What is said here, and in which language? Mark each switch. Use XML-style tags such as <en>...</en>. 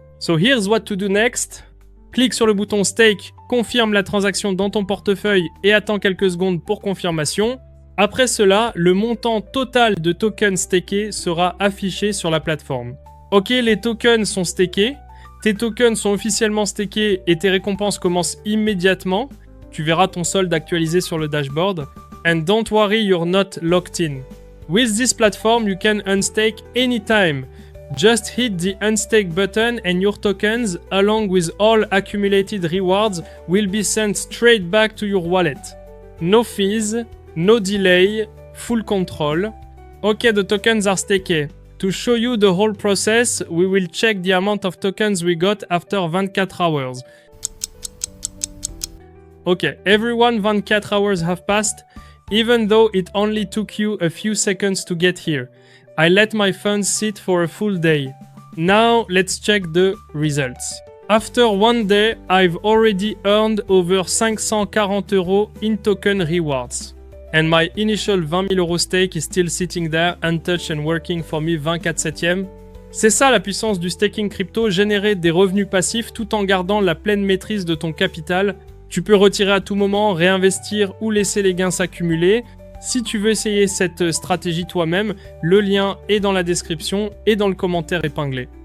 <en>So here's what to do next.</en> <fr>Clique sur le bouton Stake, confirme la transaction dans ton portefeuille et attends quelques secondes pour confirmation. Après cela, le montant total de tokens stakés sera affiché sur la plateforme. Ok, les tokens sont stakés, tes tokens sont officiellement stakés et tes récompenses commencent immédiatement. Tu verras ton solde actualisé sur le dashboard.</fr> <en>And don't worry, you're not locked in. With this platform, you can unstake anytime. Just hit the unstake button and your tokens, along with all accumulated rewards, will be sent straight back to your wallet. No fees, no delay, full control. Okay, the tokens are staked. To show you the whole process, we will check the amount of tokens we got after 24 hours. Okay, everyone, 24 hours have passed, even though it only took you a few seconds to get here. I let my funds sit for a full day. Now, let's check the results. After one day, I've already earned over 540 € in token rewards. And my initial 20 000 € stake is still sitting there, untouched and working for me 24/7.</en> <fr>C'est ça la puissance du staking crypto, générer des revenus passifs tout en gardant la pleine maîtrise de ton capital. Tu peux retirer à tout moment, réinvestir ou laisser les gains s'accumuler. Si tu veux essayer cette stratégie toi-même, le lien est dans la description et dans le commentaire épinglé.</fr>